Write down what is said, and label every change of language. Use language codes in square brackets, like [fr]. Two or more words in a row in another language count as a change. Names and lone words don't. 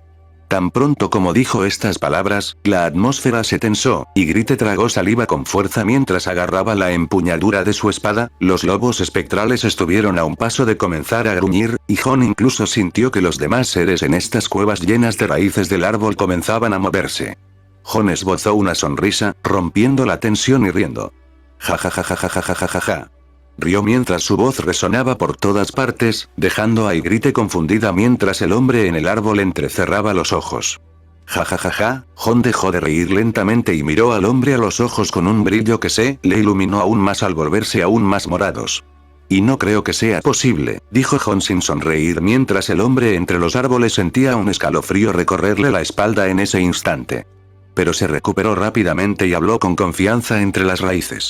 [es] Tan pronto como dijo estas palabras, la atmósfera se tensó, y Grite tragó saliva con fuerza mientras agarraba la empuñadura de su espada, los lobos espectrales estuvieron a un paso de comenzar a gruñir, y Jon incluso sintió que los demás seres en estas cuevas llenas de raíces del árbol comenzaban a moverse. Jon esbozó una sonrisa, rompiendo la tensión y riendo. Ja ja ja ja ja ja ja ja ja ja. Rió mientras su voz resonaba por todas partes, dejando a Ygritte confundida mientras el hombre en el árbol entrecerraba los ojos. Ja ja ja ja, Jon dejó de reír lentamente y miró al hombre a los ojos con un brillo que se le iluminó aún más al volverse aún más morados. Y no creo que sea posible, dijo Jon sin sonreír mientras el hombre entre los árboles sentía un escalofrío recorrerle la espalda en ese instante. Pero se recuperó rápidamente y habló con confianza entre las raíces.